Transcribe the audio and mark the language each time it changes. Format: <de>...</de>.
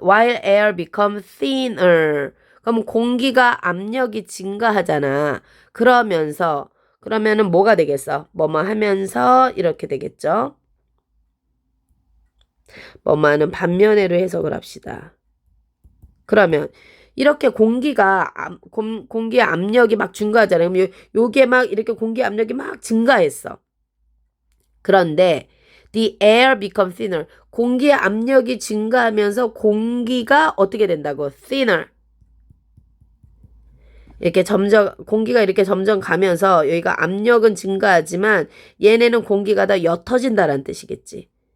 <en>While air become thinner.</en> <ko>그럼 공기가 압력이 증가하잖아. 그러면은 뭐가 되겠어? 뭐뭐 하면서 이렇게 되겠죠? 뭐뭐하는 반면에로 해석을 합시다. 그러면 이렇게 공기의 압력이 막 증가하잖아요. 그럼 요게 막 이렇게 공기 압력이 막 증가했어. 그런데</ko> <en>the air become thinner.</en> <ko>공기의 압력이 증가하면서 공기가 어떻게 된다고?</ko> <en>thinner.</en> <ko>이렇게 점점 공기가 이렇게 점점 가면서 여기가 압력은 증가하지만 얘네는 공기가 더 옅어진다라는 뜻이겠지.</ko>